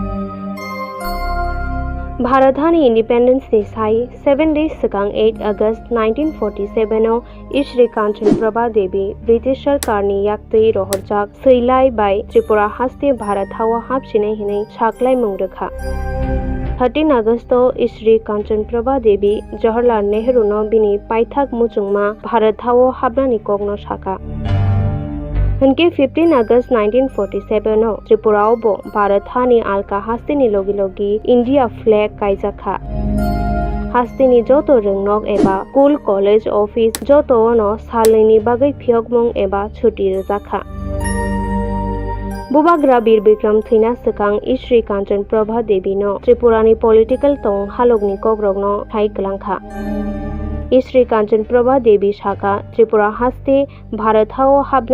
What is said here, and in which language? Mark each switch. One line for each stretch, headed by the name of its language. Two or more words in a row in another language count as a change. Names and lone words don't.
Kok Borok: भारत हानि इंडिपेंडेंस नि साय 7 days सिगां 8 अगस्त 1947 इश्री कांचन प्रभा देवी ब्रिटिश सरकारनि याक्तै रहरजाक सैलाय बाय त्रिपुरा हास्ते भारत हावा हाबसिनाय हिनै साख्लाय मुंरखा 13 अगस्त इश्री कांचन प्रभा देवी जवाहरलाल नेहरू नो बिनि पाइथाक मुचुंमा भारत हावो हाबनानि कगनो साका उनके 15 अगस्त 1947 त्रिपुराओबो भारत हानि आलका हास्तिनि लोगी लोगी
English: India flag
Kok Borok: कायजाखा हास्तिनि जोतो रोंनक एबा
English: school college office
Kok Borok: जोतो नो सालनि बागै फियकमुं एबा छुट्टी रजाखा बोबाग्रा वीर विक्रम थैना सिगां इश्री कांचन प्रभा देवी नो त्रिपुरानि पॉलिटिकल तंग हालगनि कग्रगनो थाय गलांखा इश्री कांचन प्रभा देवी साका त्रिपुरा हास्ते भारत हाव हाबना